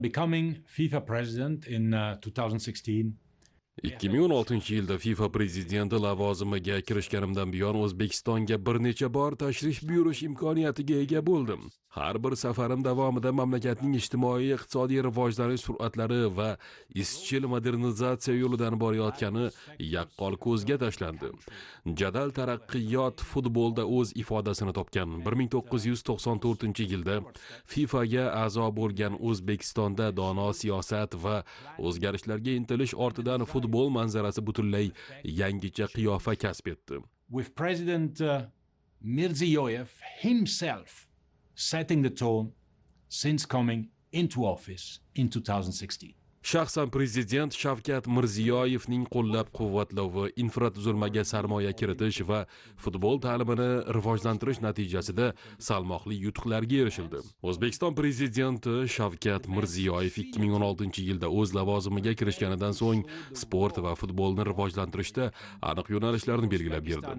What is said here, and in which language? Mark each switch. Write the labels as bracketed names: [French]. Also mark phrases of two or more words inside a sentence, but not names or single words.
[English] Becoming FIFA president in 2016. [Uzbek] 2016-yilda FIFA prezidenti lavozimiga kirishganimdan buyon O'zbekistonga bir necha bor tashrif buyurish imkoniyatiga ega bo'ldim. Har bir safarim davomida mamlakatning ijtimoiy-iqtisodiy rivojlanish sur'atlari va izchil modernizatsiya yo'lidan borayotgani yaqqol ko'zga tashlandi. Jadal taraqqiyot futbolda o'z ifodasini topgan. 1994-yilda FIFAga a'zo bo'lgan O'zbekistonda dono siyosat va o'zgarishlarga intilish ortidan futbol manzarasi butunlay yangicha qiyofa kasb etdi. [English] With President Mirziyoyev himself setting the tone since coming into office in 2016. [Uzbek] Shaxsan prezident Shavkat Mirziyoyevning qo'llab-quvvatlovi, infratuzilmaga sarmoya kiritish va futbol ta'limini rivojlantirish natijasida salmoqli yutuqlarga erishildi. O'zbekiston prezidenti Shavkat Mirziyoyev 2016-yilda o'z lavozimiga kirishganidan so'ng sport va futbolni rivojlantirishda aniq yo'nalishlarni belgilab berdi.